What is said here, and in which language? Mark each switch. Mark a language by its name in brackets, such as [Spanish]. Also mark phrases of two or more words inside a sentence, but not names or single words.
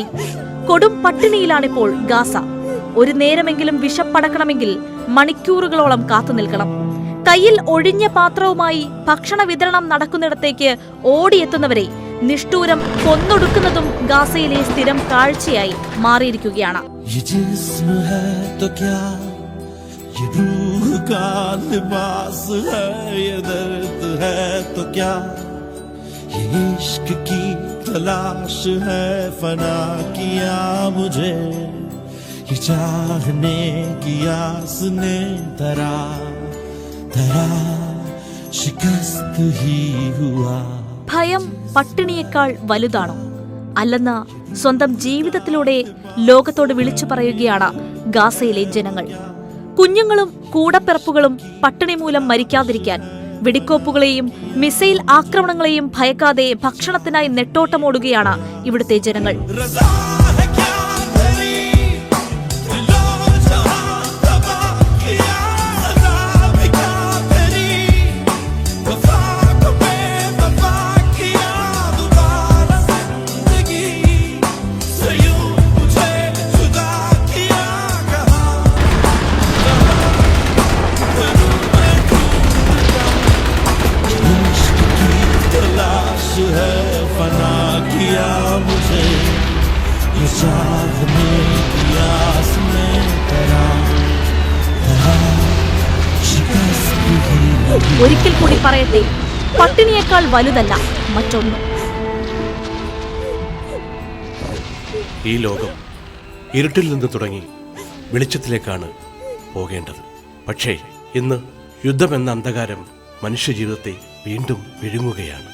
[Malayalam] കൊടും പട്ടിണിയിലാണിപ്പോൾ ഗാസ. ഒരു നേരമെങ്കിലും വിശപ്പടക്കണമെങ്കിൽ മണിക്കൂറുകളോളം കാത്തു നിൽക്കണം. കയ്യിൽ ഒഴിഞ്ഞ പാത്രവുമായി ഭക്ഷണ വിതരണം നടക്കുന്നിടത്തേക്ക് ഓടിയെത്തുന്നവരെ നിഷ്ഠൂരം കൊന്നൊടുക്കുന്നതും ഗാസയിലെ സ്ഥിരം കാഴ്ചയായി മാറിയിരിക്കുകയാണ്. [Hindi] ये रूह का लिबास है, ये दर्द है तो क्या, ये इश्क की तलाश है, फना किया मुझे ये चाहने की आस ने धरा शिकस्त ही हुआ. [Malayalam] ഭയം പട്ടിണിയേക്കാൾ വലുതാണോ? അല്ലെന്ന് സ്വന്തം ജീവിതത്തിലൂടെ ലോകത്തോട് വിളിച്ചു പറയുകയാണ് ഗാസയിലെ ജനങ്ങൾ. കുഞ്ഞുങ്ങളും കൂടപ്പിറപ്പുകളും പട്ടിണി മൂലം മരിക്കാതിരിക്കാൻ വെടിക്കോപ്പുകളെയും മിസൈൽ ആക്രമണങ്ങളെയും ഭയക്കാതെ ഭക്ഷണത്തിനായി നെട്ടോട്ടമോടുകയാണ് ഇവിടുത്തെ ജനങ്ങൾ. [Hindi] रज़ा है क्या तेरी दिलो जहां तबाह किया रज़ा भी क्या तेरी वफा को बेवफा किया दोबारा जिंदगी से यूं मुझे जुदा किया कहा इश्क की तलाश है फना किया मुझे ये चाहने की आस में तेरा शिकस्त ही [Malayalam] ഒരിക്കൽ കൂടി പറയട്ടെ, പട്ടിണിയേക്കാൾ വലുതല്ല മറ്റൊന്നും. ഈ ലോകം ഇരുട്ടിൽ നിന്ന് തുടങ്ങി വെളിച്ചത്തിലേക്കാണ് പോകേണ്ടത്. പക്ഷേ ഇന്ന് യുദ്ധമെന്ന അന്ധകാരം മനുഷ്യജീവിതത്തെ വീണ്ടും വിഴുങ്ങുകയാണ്.